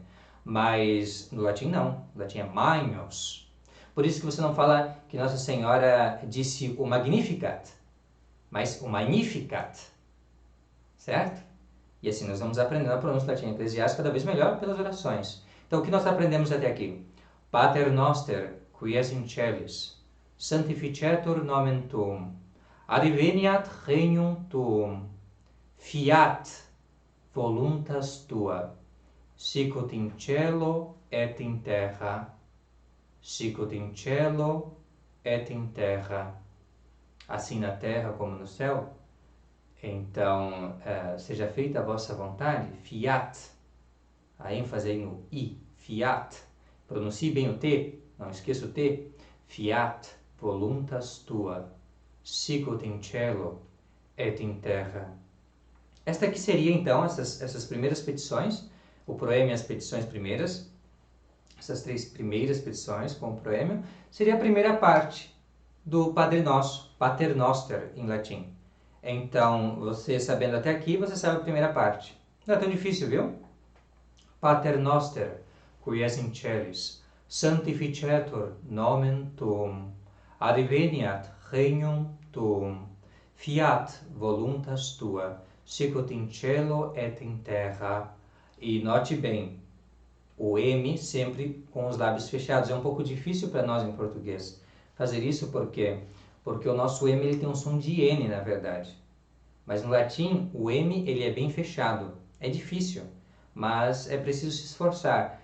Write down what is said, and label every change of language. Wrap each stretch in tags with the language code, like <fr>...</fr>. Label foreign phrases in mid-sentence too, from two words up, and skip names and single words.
<pt>Mas no latim não. No latim é magnus. Por isso que você não fala que Nossa Senhora disse o Magnificat, mas o Magnificat. Certo? E assim nós vamos aprendendo a pronúncia latina eclesiástica cada vez melhor pelas orações. Então o que nós aprendemos até aqui?</pt> <la>Pater noster, qui es in celis, sanctificetur nomen tuum, adveniat regnum tuum, fiat voluntas tua, sicut in cielo et in terra, sicut in cielo et in terra,</la> <pt>assim na terra como no céu. Então, seja feita a vossa vontade, fiat, a ênfase aí no i, fiat, pronuncie bem o T, não esqueça o T,</pt> <la>fiat voluntas tua, sicut in cielo et in terra.</la> <pt>Esta aqui seria então essas primeiras petições, o proêmio e as petições primeiras, essas 3 primeiras petições com o proêmio, seria a primeira parte do Padre Nosso, Pater Noster em latim. Então, você sabendo até aqui, você sabe a primeira parte. Não é tão difícil, viu?</pt> <la>Pater Noster, qui es in celis, sanctificetur nomen tuum, adveniat regnum tuum, fiat voluntas tua, sicut in cielo et in terra.</la> <pt>E note bem, o M sempre com os lábios fechados. É um pouco difícil para nós em português fazer isso, por quê? Porque o nosso M ele tem um som de N, na verdade. Mas no latim, o M ele é bem fechado. É difícil, mas é preciso se esforçar.</pt>